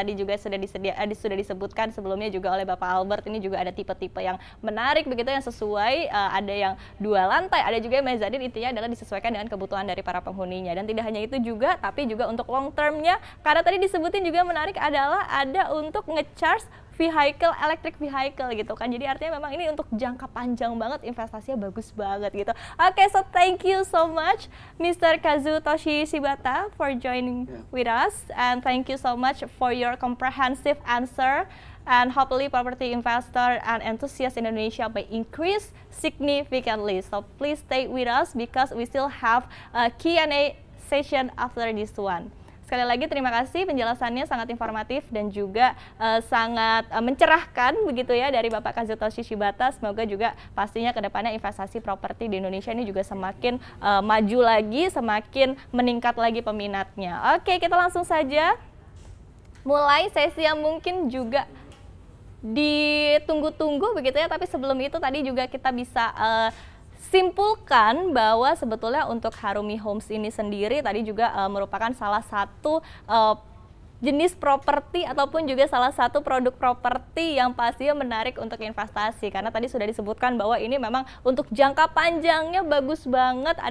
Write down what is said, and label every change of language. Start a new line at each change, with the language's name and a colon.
Indonesian: Tadi juga sudah disebutkan sebelumnya juga oleh Bapak Albert, ini juga ada tipe-tipe yang menarik begitu, yang sesuai, ada yang 2 lantai, ada juga yang mezzanine, intinya adalah disesuaikan dengan kebutuhan dari para penghuninya. Dan tidak hanya itu juga, tapi juga untuk long termnya, karena tadi disebutin juga menarik adalah ada untuk nge-charge electric vehicle gitu kan. Jadi artinya memang ini untuk jangka panjang banget, investasinya bagus banget gitu.
English: Oke, so thank you so much Mr. Kazutoshi Shibata for joining with us, and thank you so much for your comprehensive answer, and hopefully property investor and enthusiasts in Indonesia may increase significantly. So please stay with us because we still have a Q&A session after this one.
Indonesian: Sekali lagi terima kasih, penjelasannya sangat informatif dan juga sangat mencerahkan begitu ya dari Bapak Kazutoshi Shibata. Semoga juga pastinya ke depannya investasi properti di Indonesia ini juga semakin maju lagi, semakin meningkat lagi peminatnya. Oke, kita langsung saja mulai sesi yang mungkin juga ditunggu-tunggu begitu ya, tapi sebelum itu tadi juga kita bisa simpulkan bahwa sebetulnya untuk Harumi Homes ini sendiri tadi juga merupakan salah satu jenis properti ataupun juga salah satu produk properti yang pastinya menarik untuk investasi, karena tadi sudah disebutkan bahwa ini memang untuk jangka panjangnya bagus banget.